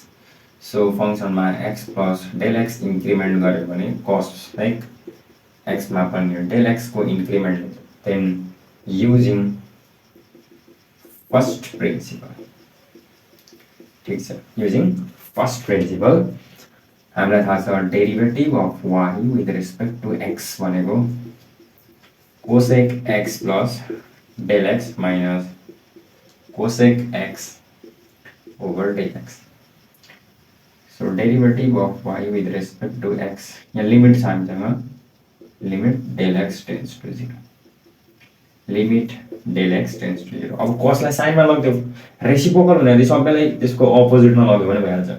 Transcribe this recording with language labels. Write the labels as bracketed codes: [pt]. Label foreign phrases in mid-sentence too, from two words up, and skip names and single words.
[ne] सो फङ्सनमा [en] x plus del x increment [ne] गऱ्यो भने कसेक एक्समा पनि डेल एक्सको इन्क्रिमेन्ट हुन्छ। [en] then using first principle, [ne] ठिक छ, [en] using first principle [ne] हामीलाई थाहा छ [en] derivative of y with respect to x भनेको cosec x plus del x minus cosec x over del x. so derivative of y with respect to x, [ne] यहाँ लिमिट छ हामीसँग, [en] limit del x tends to 0, limit del x tends to 0. [ne] अब कसलाई साइनमा लग्यो, रेसिप्रोकल हुने सबैलाई त्यसको अपोजिटमा लग्यो भने भइहाल्छ।